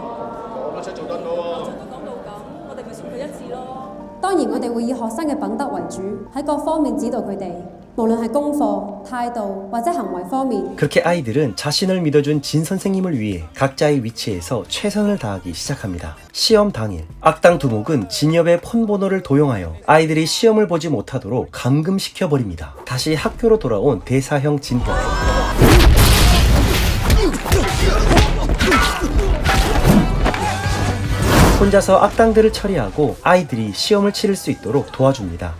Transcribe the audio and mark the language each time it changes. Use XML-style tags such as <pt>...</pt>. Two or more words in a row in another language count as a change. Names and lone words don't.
<yue>當然，我哋會以學生嘅品德為主，喺各方面指導佢哋，無論係功課、態度或者行為方面。</yue> <ko>그렇게 아이들은 자신을 믿어준 진 선생님을 위해 각자의 위치에서 최선을 다하기 시작합니다. 시험 당일, 악당 두목은 진협의 폰번호를 도용하여 아이들이 시험을 보지 못하도록 감금시켜버립니다. 다시 학교로 돌아온 대사형 진협. 혼자서 악당들을 처리하고 아이들이 시험을 치를 수 있도록 도와줍니다.</ko>